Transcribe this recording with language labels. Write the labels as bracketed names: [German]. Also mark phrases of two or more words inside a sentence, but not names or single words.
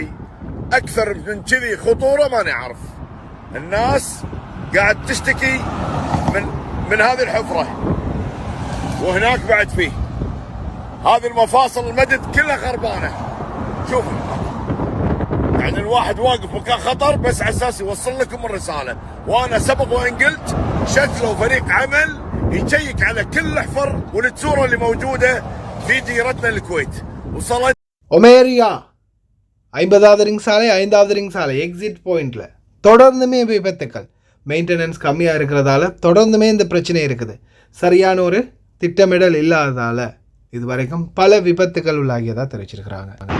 [Arabic] أكثر من كذي خطورة ما نعرف. الناس قاعد تشتكي من هذه الحفرة وهناك بعد فيه هذه المفاصل المدد كلها خربانة. شوفوا يعني الواحد واقف مكان خطر بس على اساس يوصل لكم الرسالة. وانا سبق وان قلت شكلوا فريق عمل يشيك على كل الاحفر والتسورة اللي موجودة في ديرتنا الكويت. وصلت [Tamil] ஒமேரியா 50வது ரிங் சாலை 5வது ரிங் சாலை [English] exit point [Tamil] தொடர்ந்துமே விபத்துக்கள். மெயின்டெனன்ஸ் கம்மியாக இருக்கிறதால தொடர்ந்துமே இந்த பிரச்சனை இருக்குது. சரியான ஒரு திட்டமிடல் இல்லாததால் இது வரைக்கும் பல விபத்துக்கள் உள்ளாகியதாக தெரிவிச்சிருக்கிறாங்க.